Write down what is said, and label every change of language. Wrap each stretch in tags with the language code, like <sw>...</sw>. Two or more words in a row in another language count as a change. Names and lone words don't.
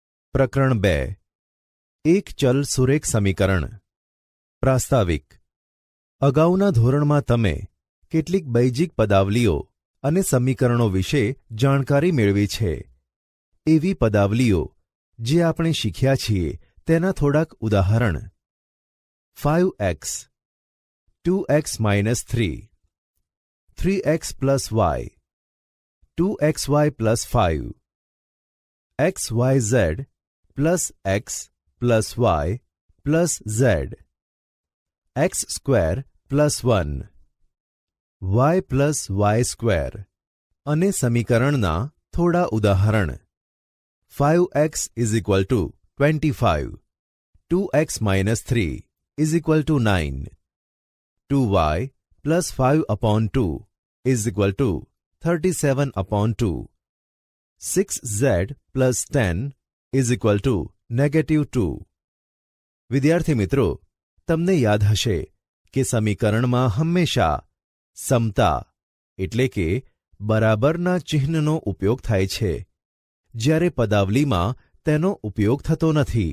<gu>પ્રકરણ 2 એક ચલ સુરેખ સમીકરણ પ્રાસ્તાવિક અગાઉના ધોરણમાં તમે કેટલીક બૈજિક પદાવલીઓ અને સમીકરણો વિશે જાણકારી મેળવી છે. એવી પદાવલીઓ જે આપણે શીખ્યા છીએ તેના થોડાક ઉદાહરણ: 5x 2x - 3 3x + y 2xy + 5</gu> <en>xyz plus x plus y plus z x square plus 1 y plus y square</en> <gu>અને સમીકરણના થોડા ઉદાહરણ:</gu> <en>5x = 25 2x - 3 = 9 2y plus 5/2 = 37/2 6z plus 10 = -2.</en> <gu>વિદ્યાર્થી મિત્રો, તમને યાદ હશે કે સમીકરણમાં હંમેશા સમતા એટલે કે બરાબરના ચિહ્નનો ઉપયોગ થાય છે, જ્યારે પદાવલીમાં તેનો ઉપયોગ થતો નથી.</gu>